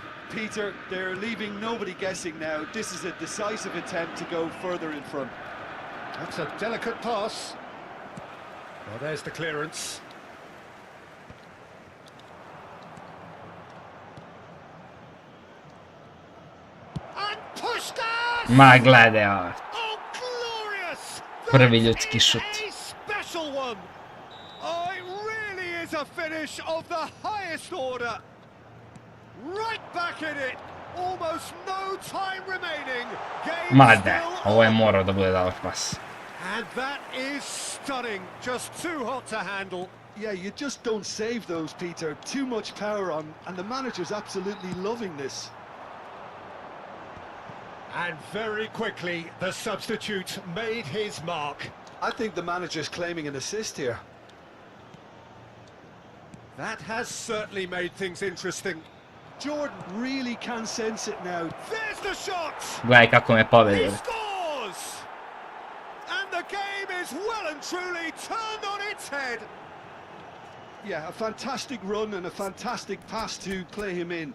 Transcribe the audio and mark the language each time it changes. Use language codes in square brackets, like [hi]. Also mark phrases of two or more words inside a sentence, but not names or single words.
[en] Peter, they're leaving nobody guessing now. This is a decisive attempt to go further in front. That's a delicate pass. Well, there's the clearance. And Puskás! [sr] Ma gledaj ovo. [en] Oh, glorious! [sr] Prvi ljudski šut. [en] A special one. Oh, it really is a finish of the highest order. Right back in it. Almost no time remaining. [sr] Ma da, ovo je morao da bude dobar pas. [en] And that is stunning. Just too hot to handle. Yeah, you just don't save those, Peter. Too much power on, and the manager's absolutely loving this. And very quickly, the substitute made his mark. I think the manager's claiming an assist here. That has certainly made things interesting. Jordan really can sense it now. There's the shot! [sr] Gledaj kako me [en] He [sr] povedio. [en] scores! And the game is well and truly turned on its head. Yeah, a fantastic run and a fantastic pass to play him in.